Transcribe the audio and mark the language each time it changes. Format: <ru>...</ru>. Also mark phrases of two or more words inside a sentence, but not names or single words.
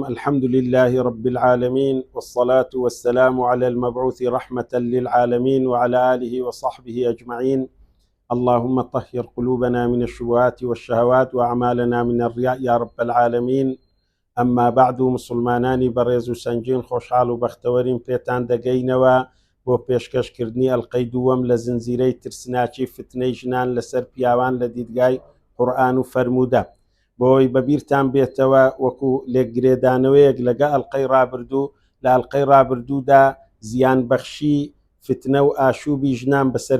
<ar>الحمد لله رب العالمين، والصلاة والسلام على المبعوث رحمة للعالمين وعلى آله وصحبه أجمعين. اللهم طهر قلوبنا من الشبهات والشهوات وأعمالنا من الرياء يا رب العالمين. أما بعد،</ar> <ckb>مسلمانانی بەڕێز و سەنگین خۆشحاڵ و بەختەوەرین پێتان دەگەینەوە بۆ پێشکەشکردنی ئەڵقەی دووەم لە زنجیرەی ترسناکی فتنەی ژنان لەسەر پیاوان لە دیدگای قورئان و فەرموودە. بۆی بەبیرتان بێتەوە وەکو لێکگرێدانەوەیەک لەگە ئەڵقەی ڕابردوو لە ئەڵقەی ڕابردوودا زیان بەخشی فتنە و ئاشوبی ژنان بەسەر</ckb>